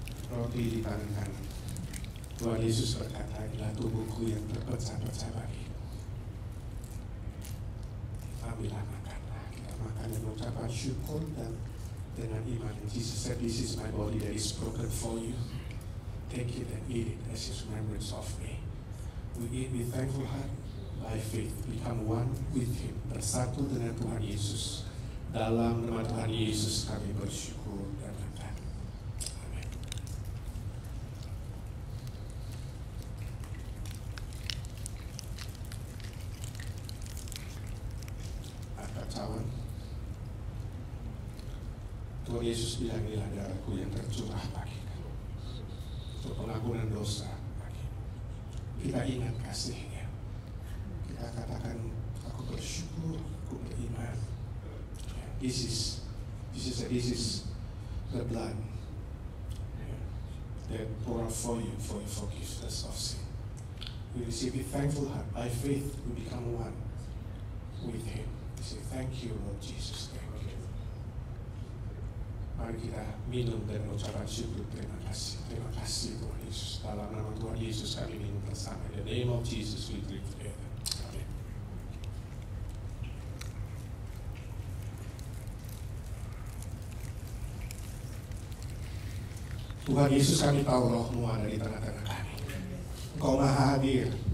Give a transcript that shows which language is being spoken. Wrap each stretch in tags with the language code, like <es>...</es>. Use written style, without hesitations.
<id>Roti di tangan kanan. Tuhan Yesus berkata, inilah tubuhku yang terpecah-pecah bagimu. Ambillah, makanlah. Kita makan dan mengucapkan syukur dan dengan iman.</id> <en>Jesus said, this is my body that is broken for you. Take it and eat it as his remembrance of me. We eat with thankful heart, by faith, become one with him.</en> <id>Bersatu dengan Tuhan Yesus. Dalam nama Tuhan Yesus kami bersyukur dan makan. Amin. Angkat cawan. Tuhan Yesus bilang, inilah darahku yang tercurah bagi kamu, untuk pengampunan dosa bagi. Kita ingat kasih-Nya. Kita katakan, aku bersyukur, aku beriman.</id> <en>This is the blood that poured out for you for your forgiveness of sin. We receive with thankful heart. By faith, we become one with Him. We say, thank you, Lord Jesus. Thank you.</en> <id>Mari kita minum dan mengucapkan syukur. Terima kasih. Terima kasih Tuhan Yesus. Dalam nama Tuhan Yesus kami minum bersama.</id> <en>In the name of Jesus we drink together.</en> <id>Amin. Tuhan Yesus, kami tahu Roh-Mu ada di tengah-tengah kami. Engkau Maha hadir.</id>